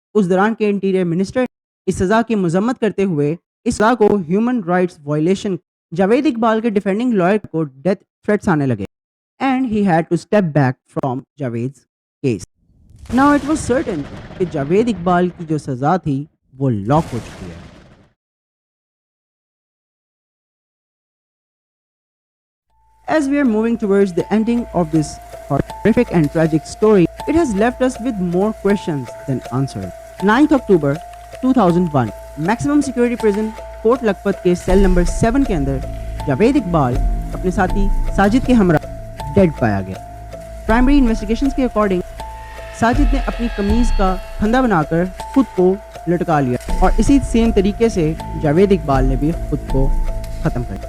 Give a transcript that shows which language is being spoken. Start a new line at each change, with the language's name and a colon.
Urdu: اس دوران کے interior minister اس سزا کی مذمت کرتے ہوئے اس سزا کو human rights violation. Javed Iqbal کے ڈیفینڈنگ لائر کو ڈیتھ تھریٹس آنے لگے
English: And he had to step back from Javed's case. Now it was certain
Urdu: کہ جاوید اقبال کی جو سزا تھی وہ لاک ہو چکی ہے.
English: As we are moving towards the ending of this horrific and tragic story, it has left us with more questions than answers.
Urdu: 9th October 2001 Maximum Security Prison Kot Lakhpat کے cell number 7 کے اندر جاوید اقبال اپنے ساتھی ساجد کے ہمراہ ڈیڈ پایا گیا. پرائمری انویسٹیگیشنز کے according Sajid نے اپنی قمیض کا پھندا بنا کر خود کو لٹکا لیا اور اسی سیم طریقے سے جاوید اقبال نے بھی خود کو ختم کر دیا.